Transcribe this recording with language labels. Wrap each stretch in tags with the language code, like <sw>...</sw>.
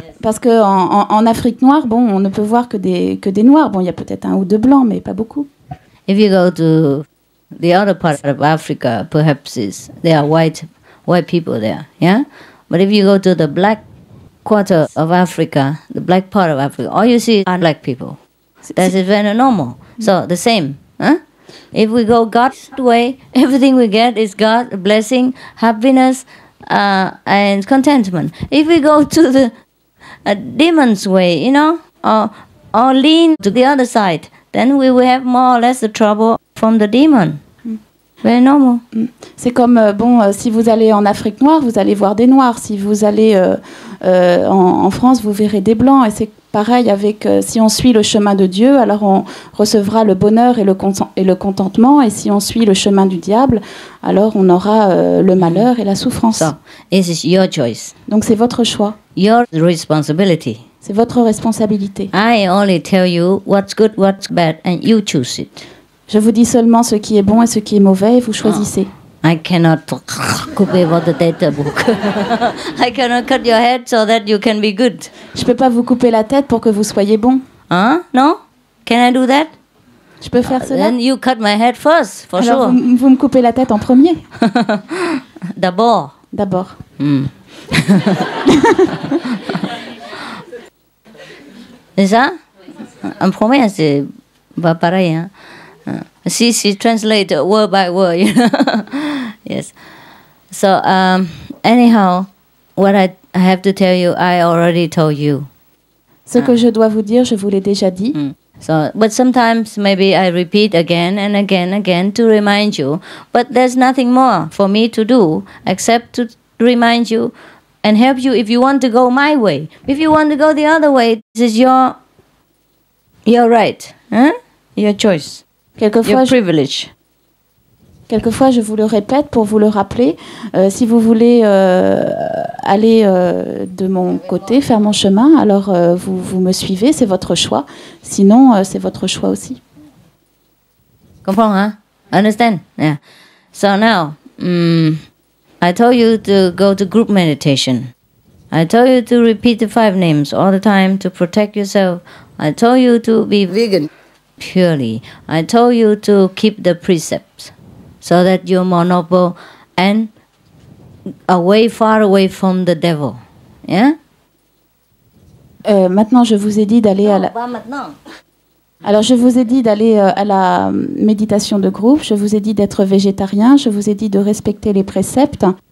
<fr>Parce que en Afrique noire, on ne peut voir que des noirs. Bon, il y a peut-être 1 ou 2 blancs, mais pas beaucoup.</fr> <en>If you go to the other part of Africa, perhaps there are white people there, yeah. But if you go to the black quarter of Africa, the black part of Africa, all you see are black people. That is very normal. So the same, huh? If we go God's way, everything we get is God, blessing, happiness, and contentment. If we go to the demon's way, you know, or lean to the other side, then we will have more or less the trouble from the demon. Very normal.</en> <fr>C'est comme, si vous allez en Afrique noire, vous allez voir des noirs. Si vous allez en France, vous verrez des blancs. Et c'est pareil avec, si on suit le chemin de Dieu, alors on recevra le bonheur et le contentement. Et si on suit le chemin du diable, alors on aura le malheur et la souffrance.</fr> <en>So, this is your choice.</en> <fr>Donc c'est votre choix.</fr> <en>Your responsibility.</en> <fr>C'est votre responsabilité.</fr> <en>I only tell you what's good, what's bad, and you choose it.</en> <fr>Je vous dis seulement ce qui est bon et ce qui est mauvais, et vous choisissez.</fr> <en>I cannot couper the data book. I cannot cut your head so that you can be good.</en> <fr>Je peux pas vous couper la tête pour que vous soyez bon.</fr> <en>No? Can I do that?</en> <fr>Je peux faire cela?</fr> <en>Then you cut my head first, for</en> <fr>alors</fr> <en>sure.</en> <fr>Vous me coupez la tête en premier. D'abord. C'est ça? En premier, c'est pas pareil, hein?</fr> <en>She translate word by word, you know. Yes. So anyhow, what I have to tell you, I already told you.</en> <fr>Ce que je dois vous dire, je vous l'ai déjà dit.</fr> <en>So, but sometimes maybe I repeat again and again to remind you. But there's nothing more for me to do except to remind you and help you if you want to go my way. If you want to go the other way, this is your right, huh? Your choice. Your privilege.</en> <fr>Quelquefois, je vous le répète pour vous le rappeler. Si vous voulez aller de mon côté, faire mon chemin, alors vous me suivez, c'est votre choix. Sinon, c'est votre choix aussi. Comprends, hein?</fr> <en>Understand? Yeah. So now, I told you to go to group meditation. I told you to repeat the 5 names all the time to protect yourself. I told you to be vegan. Purely. I told you to keep the precepts so that you're more noble and far away from the devil. Yeah?</en> <fr>Maintenant, je vous ai dit d'aller à la... Pas maintenant. Alors, je vous ai dit d'aller à la méditation de groupe, je vous ai dit d'être végétarien, je vous ai dit de respecter les préceptes.</fr>